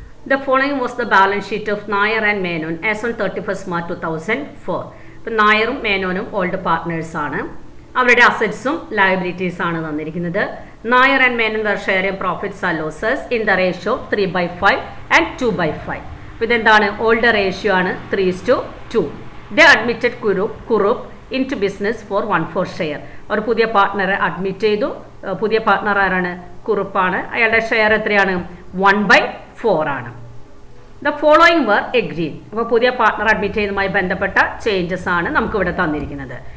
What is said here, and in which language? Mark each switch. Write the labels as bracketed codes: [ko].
[en] The following was the balance sheet of Nair and Menon as on 31st March 2004. [ml] ഇപ്പം നായറും മേനോനും old partners ആണ്. അവരുടെ അസറ്റ്സും liabilities ആണ് തന്നിരിക്കുന്നത്. [en] Nair and Menon were sharing profits and losses in the ratio 3/5 and 2/5. [ml] ഇതെന്താണ്? Old ratio ആണ്, 3:2. [en] They admitted Kurup into business for 1/4 share. [ml] അവർ പുതിയ പാർട്ട്ണറെ admit ചെയ്തു. പുതിയ പാർട്ട്ണർ ആരാണ്? കുറുപ്പാണ്. അയാളുടെ ഷെയർ എത്രയാണ്? 1/4 ആണ്. [en] The following were agreed. [ml] അപ്പോൾ പുതിയ പാർട്ട്ണർ അഡ്മിറ്റ് ചെയ്യുന്നതുമായി ബന്ധപ്പെട്ട ചേഞ്ചസ് ആണ് നമുക്കിവിടെ തന്നിരിക്കുന്നത്.